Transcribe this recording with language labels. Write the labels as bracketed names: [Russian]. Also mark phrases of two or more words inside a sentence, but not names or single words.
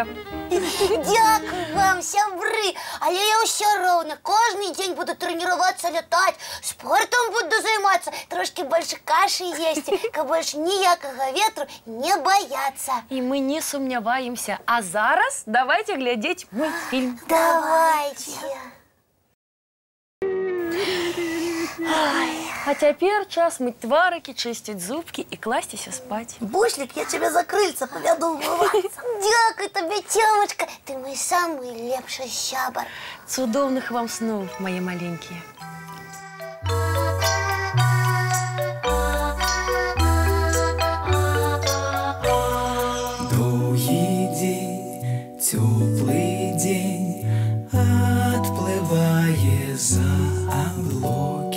[Belarusian] Дякую вам, сябры. Але я ўсё роўна кожны дзень буду трэніравацца лятаць, спортом буду займацца, трошки больше кашы есці, каб больш ніякага ветру не баяцца. І мы не сумняваемся. А зараз давайте глядзець мультфільм. Давайте. Ой, [Russian] А теперь час мыть тварыки, чистить зубки и класціся спать. Бушлик, я тебя за крыльца поведу умываться. Дякую тебе, Тёмочка. Ты мой самый [Belarusian] лепший сябар. Цудоўных вам снов, [Russian] мои маленькие. [Belarusian] Доўгі дзень, цёплы дзень, адплывае за аблокі.